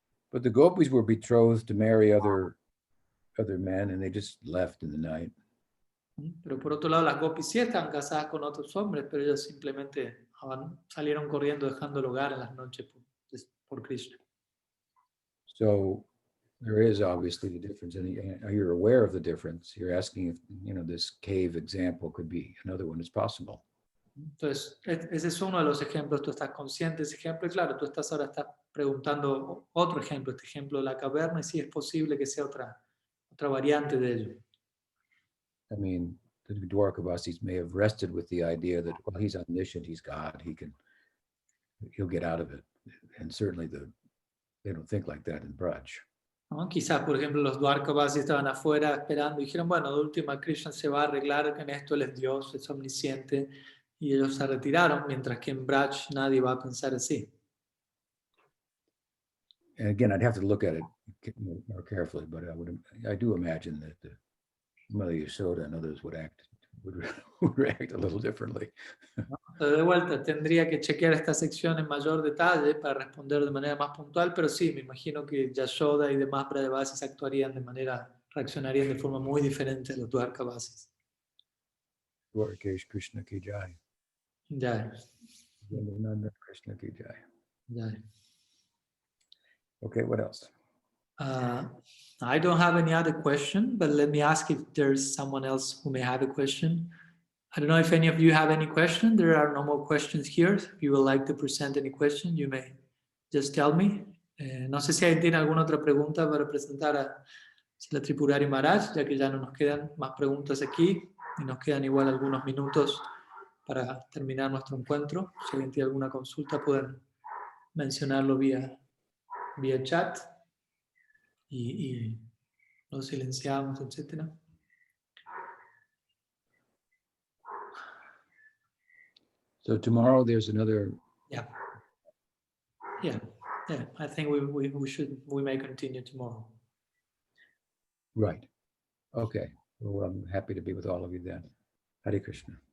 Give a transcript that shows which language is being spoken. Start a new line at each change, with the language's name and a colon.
English: But the gopis were betrothed to marry other men, and they just left in the night.
Spanish: Pero por otro lado, las gopis sí estaban casadas con otros hombres, pero ellas simplemente salieron corriendo dejando el hogar en las noches por Krishna.
English: So there is obviously the difference, and you're aware of the difference. You're asking if this cave example could be another one. It's possible.
Spanish: Entonces, ese es uno de los ejemplos, tú estás consciente de ese ejemplo, y claro, tú estás preguntando otro ejemplo, este ejemplo de la caverna, y sí es posible que sea otra variante de ello.
English: I mean, the Dwarkavasis may have rested with the idea that, well, he's omniscient, he's God, he'll get out of it. And certainly they don't think like that in Braj.
Spanish: ¿No? Quizás, por ejemplo, los Dwarkavasis estaban afuera esperando y dijeron, bueno, de última Krishna se va a arreglar, que en esto él es Dios, es omnisciente, y ellos se retiraron, mientras que en Braj nadie va a pensar así.
English: And again, I'd have to look at it more carefully, but I do imagine that the Mother Yashoda and others would react a little differently.
Spanish: Pero de vuelta, tendría que chequear esta sección en mayor detalle para responder de manera más puntual, pero sí, me imagino que Yashoda y demás Brajavasis reaccionarían de forma muy diferente a los Dwarkavasis.
Hindi: Dwarkesh Krishna ki jai. Jai. Nanda Krishna ki jai. Jai.
English: Okay, what else? I don't have any other question, but let me ask if there's someone else who may have a question. I don't know if any of you have any question. There are no more questions here. If you would like to present any question, you may just tell me.
Spanish: No sé si alguien tiene alguna otra pregunta para presentar a la Tripurari Maharaj, ya que ya no nos quedan más preguntas aquí y nos quedan igual algunos minutos para terminar nuestro encuentro. Si alguien tiene alguna consulta, pueden mencionarlo vía chat y lo silenciamos, etcétera.
English: So tomorrow there's another. Yeah. I think we may continue tomorrow. Right. Okay. Well, I'm happy to be with all of you then. Hare Krishna.